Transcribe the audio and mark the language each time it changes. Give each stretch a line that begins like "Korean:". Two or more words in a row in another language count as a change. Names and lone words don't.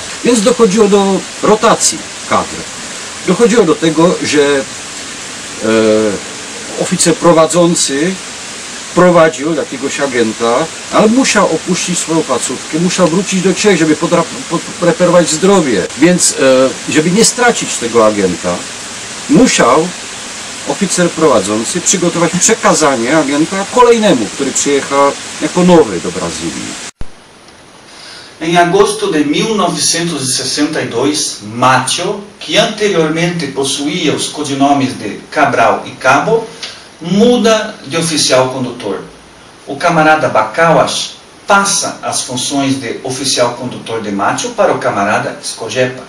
Polish: Więc dochodziło do rotacji kadr. Dochodziło do tego, że oficer prowadzący prowadził jakiegoś agenta, ale musiał opuścić swoją placówkę, musiał wrócić do Czech, żeby podreperować zdrowie. Więc żeby nie stracić tego agenta, musiał oficer prowadzący przygotować przekazanie agenta kolejnemu, który przyjechał jako nowy do Brazylii.
Portuguese: Em agosto de 1962, Matteo, que anteriormente possuía os codinomes de Cabral e Cabo, muda de oficial condutor. O camarada Bakawas passa as funções de oficial condutor de Matteo para o camarada Escojepa.